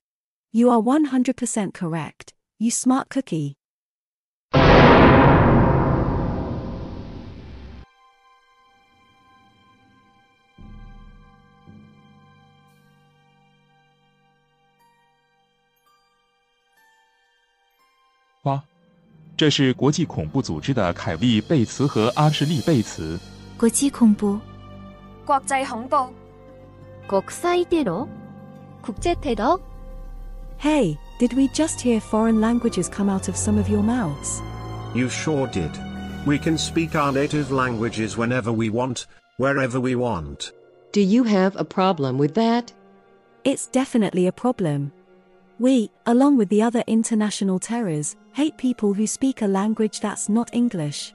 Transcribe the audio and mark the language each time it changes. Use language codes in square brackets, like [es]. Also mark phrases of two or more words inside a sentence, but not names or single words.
[en] You are 100% correct, you smart cookie. What? [zh] 这是国际恐怖组织的凯利·贝茨和阿什利·贝茨。国际恐怖。国际恐怖。 [ja] 国際テロ？国際テロ？ [en] Hey, did we just hear foreign languages come out of some of your mouths? You sure did. We can speak our native languages whenever we want, wherever we want. Do you have a problem with that? It's definitely a problem. We, along with the other international terrors, hate people who speak a language that's not English.